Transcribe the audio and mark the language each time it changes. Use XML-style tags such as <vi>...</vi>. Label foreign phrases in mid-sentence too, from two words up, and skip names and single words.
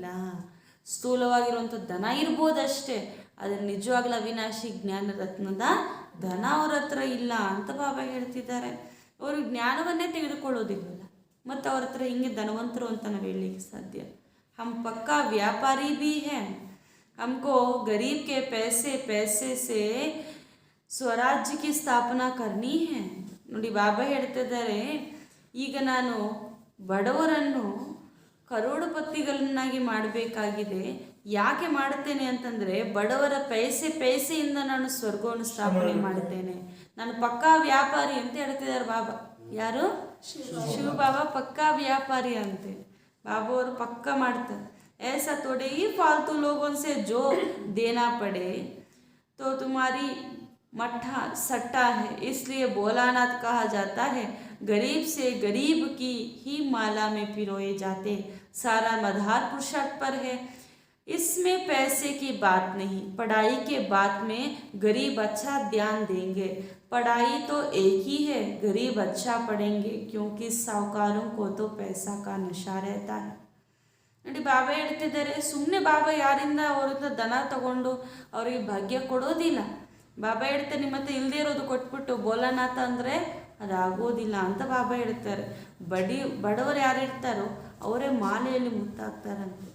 <kn>ಸ್ಥೂಲವಾಗಿರುವಂಥ ಧನ ಇರ್ಬೋದಷ್ಟೇ, ಆದರೆ ನಿಜವಾಗ್ಲೂ ಅವಿನಾಶಿ ಜ್ಞಾನ ರತ್ನದ ಧನ ಅವ್ರ ಹತ್ರ ಇಲ್ಲ ಅಂತ ಬಾಬಾ ಹೇಳ್ತಿದ್ದಾರೆ. ಅವರು ಜ್ಞಾನವನ್ನೇ ತೆಗೆದುಕೊಳ್ಳೋದಿಲ್ಲ, ಮತ್ತು ಅವ್ರ ಹತ್ರ ಹಿಂಗೆ ಧನವಂತರು ಅಂತ ನಾವು ಹೇಳಲಿಕ್ಕೆ ಸಾಧ್ಯ.</kn> <hi>हम पक्का व्यापारी भी है, हमको गरीब के पैसे से स्वराज्य की स्थापना करनी है.</hi> <kn>ನೋಡಿ ಬಾಬಾ ಹೇಳ್ತಿದ್ದಾರೆ ಈಗ ನಾನು ಬಡವರನ್ನು ಕರೋಡಪತಿಗಳನ್ನಾಗಿ ಮಾಡಬೇಕಾಗಿದೆ. ಯಾಕೆ ಮಾಡುತ್ತೇನೆ ಅಂತಂದರೆ ಬಡವರ ಪೈಸೆಯಿಂದ ನಾನು ಸ್ವರ್ಗವನ್ನು ಸ್ಥಾಪನೆ ಮಾಡುತ್ತೇನೆ. ನಾನು ಪಕ್ಕಾ ವ್ಯಾಪಾರಿ ಅಂತ ಹೇಳ್ತಿದ್ದಾರೆ ಬಾಬಾ. ಯಾರು? ಶಿವ ಬಾಬಾ ಪಕ್ಕಾ ವ್ಯಾಪಾರಿ ಅಂತೆ. ಬಾಬಾ ಅವರು ಪಕ್ಕಾ ಮಾಡ್ತಾರೆ.</kn> <hi>ऐसा थोड़े ही फालतू लोगों से जो देना पड़े तो तुम्हारी मट्ठा सट्टा है. इसलिए भोलानाथ कहा जाता है गरीब से गरीब की ही माला में पिरोए जाते. सारा मधार पुरुषार्थ पर है. इसमें पैसे की बात नहीं, पढ़ाई के बात में गरीब अच्छा ध्यान देंगे. पढ़ाई तो एक ही है, गरीब अच्छा पढ़ेंगे क्योंकि साहूकारों को तो पैसा का नशा रहता है.</hi> <kn>ನೋಡಿ ಬಾಬಾ ಹೇಳ್ತಿದ್ದಾರೆ ಸುಮ್ಮನೆ ಬಾಬಾ ಯಾರಿಂದ ಅವರಿಂದ ದನ ತಗೊಂಡು ಅವ್ರಿಗೆ ಭಾಗ್ಯ ಕೊಡೋದಿಲ್ಲ. ಬಾಬಾ ಹೇಳ್ತಾರೆ ನಿಮ್ಮ ಹತ್ರ ಇಲ್ಲದೆ ಇರೋದು ಕೊಟ್ಬಿಟ್ಟು ಬೋಲಾನಾಥ ಅಂದರೆ ಅದಾಗೋದಿಲ್ಲ ಅಂತ ಬಾಬಾ ಹೇಳ್ತಾರೆ. ಬಡವರು ಯಾರು ಇರ್ತಾರೋ ಅವರೇ ಮಾಲೆಯಲ್ಲಿ ಮುತ್ತಾಗ್ತಾರಂತೆ.</kn>